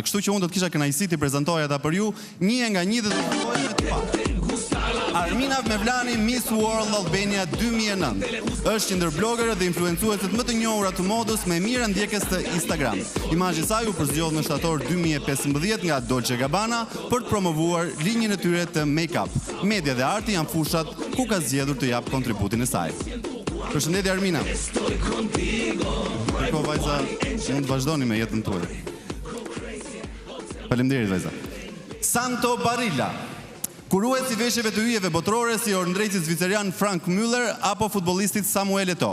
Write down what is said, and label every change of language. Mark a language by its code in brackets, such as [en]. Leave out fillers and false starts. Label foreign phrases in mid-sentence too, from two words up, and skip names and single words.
[sq] Kështu që unë do të kisha kënaqësi të prezantoja ata për ju, një nga një dhe do të fillojmë me të parë. Armina Mevlani, Miss World Albania 2009. Është një ndër bloggerët dhe influencueset më të njohura të modës me mira ndjekës të Instagram. Imazhi i saj u përzgjodh në shtator 2015 nga Dolce Gabbana për të promovuar linjën e tyre të make-up. Media dhe arti janë fushat ku ka zgjedhur të jap kontributin e saj. Përshëndetje Armina. Ko vajza, mund të vazhdoni me jetën tuaj. Faleminderit vajza. Santo Barilla. Kuruesi veshjeve të yjeve botërore si orëndrejtësi zvicerian Frank Müller apo futbollistit Samuel Eto'o.